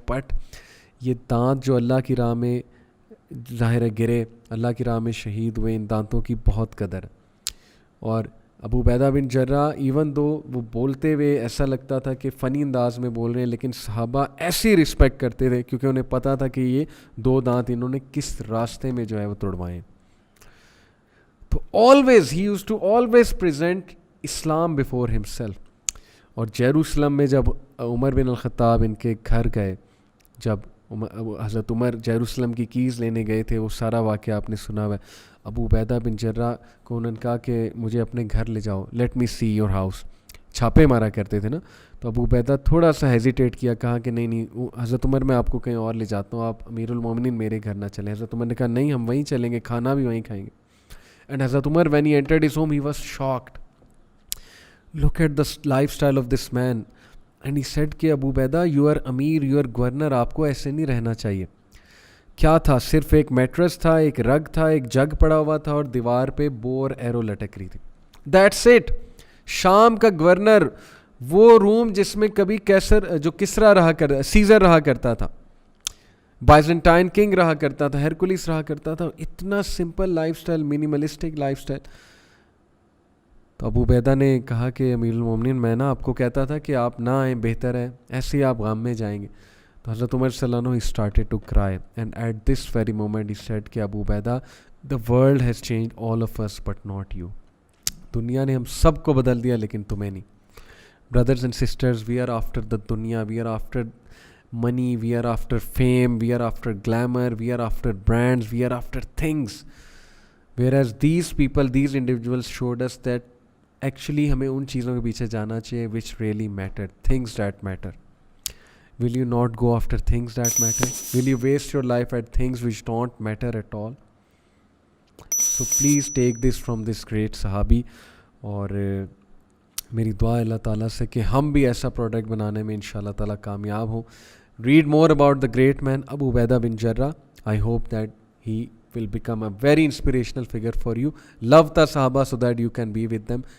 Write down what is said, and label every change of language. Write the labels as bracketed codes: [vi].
[ur] But یہ دانت جو اللہ کی راہ میں ظاہر ہے گرے, اللہ کی راہ میں شہید ہوئے, ان دانتوں کی بہت قدر. اور ابو عبیدہ بن جرح ایون دو وہ بولتے ہوئے ایسا لگتا تھا کہ فنی انداز میں بول رہے ہیں, لیکن صحابہ ایسی رسپیکٹ کرتے تھے کیونکہ انہیں پتہ تھا کہ یہ 2 دانت انہوں نے کس راستے میں جو ہے وہ توڑوائے. [en] تو always he used to always present Islam before himself. [ur] اور جیروسلم میں جب عمر بن الخطاب ان کے گھر گئے, جب حضرت عمر جیروسلم کی کیز لینے گئے تھے, وہ سارا واقعہ آپ نے سنا ہوا ہے. ابو عبیدہ بن جرح کو انہوں نے کہا کہ مجھے اپنے گھر لے جاؤ, [en] Let me see your house. [ur] چھاپے مارا کرتے تھے نا, تو ابو عبیدہ تھوڑا سا ہیزیٹیٹ کیا, کہا کہ نہیں حضرت عمر میں آپ کو کہیں اور لے جاتا ہوں, آپ امیر المومنین میرے گھر نہ چلیں. حضرت عمر نے کہا نہیں, ہم وہیں چلیں گے, کھانا بھی وہیں کھائیں گے. [en] And Hazrat Umar, when he entered his home, he was shocked. Look at the lifestyle of this man. And he said کہ Abu Ubaidah, you are امیر, you are governor, [ur] آپ کو ایسے نہیں رہنا چاہیے. کیا تھا, صرف ایک میٹرس تھا, ایک رگ تھا, ایک جگ پڑا ہوا تھا, اور دیوار پہ بو اور ایرو لٹک رہی تھی. [en] That's it. [ur] شام کا گورنر, وہ روم جس میں کبھی کسرا رہا کرتا, سیزر رہا کرتا تھا, بائزنٹائن کنگ رہا کرتا تھا, ہرکولس رہا کرتا تھا, اتنا simple life style, منیملسٹک life style. تو ابو عبیدہ نے کہا کہ امیر المومنین, میں نا آپ کو کہتا تھا کہ آپ نہ آئیں, بہتر ہے, ایسے ہی آپ غم میں جائیں گے. [en] تو حضرت عمر صلی اللہ علیہ وسلم he started to cry, and at this very moment he said کہ Abu Ubaidah, the world has changed all of us but not you. [ur] دنیا نے ہم سب کو بدل دیا لیکن تمہیں نہیں. [en] Brothers and sisters, we are after the dunya, we are after money, we are after fame, we are after glamour, we are after brands, we are after things. Whereas these people, these individuals showed us that actually [ur] ہمیں ان چیزوں کے پیچھے جانا چاہیے [en] which really matter, things that matter. Will you not go after things that matter? Will you waste your life at things which don't matter at all? So please take this from this great صحابی. [ur] اور میری دعا اللہ تعالیٰ سے کہ ہم بھی ایسا پروڈکٹ بنانے میں انشاءاللہ تعالیٰ کامیاب ہوں. [en] read more about the great man Abu Ubaidah bin Jarrah. I hope that he will become a very inspirational figure for you. Love the Sahaba so that you can be with them.